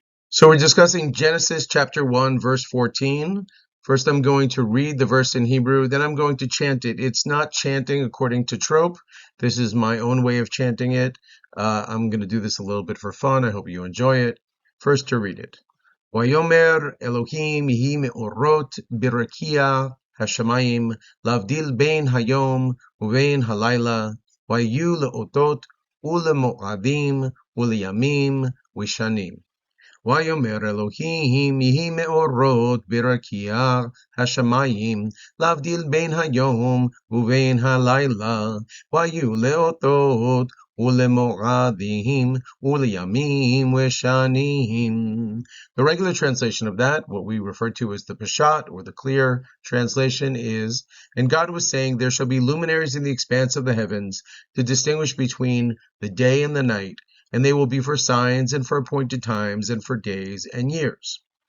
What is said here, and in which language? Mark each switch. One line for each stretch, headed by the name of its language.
English: So we're discussing Genesis chapter 1, verse 14. First, I'm going to read the verse in Hebrew, then I'm going to chant it. It's not chanting according to trope. This is my own way of chanting it. I'm going to do this a little bit for fun. I hope you enjoy it. First, to read it.
Hebrew: ויאמר אלוהים יהי מאורות ברקיע השמים להבדיל בין היום ובין הלילה ויהיו לאותות ולמועדים ולימים ושנים. ויאמר אלוהים יהי מאורות ברקיע השמים להבדיל בין היום ובין הלילה ויהיו לאותות ולמועדים ולימים ושנים.
English: The regular translation of that, what we refer to as the Peshat, or the clear translation, is, and God was saying, there shall be luminaries in the expanse of the heavens to distinguish between the day and the night, and they will be for signs and for appointed times and for days and years.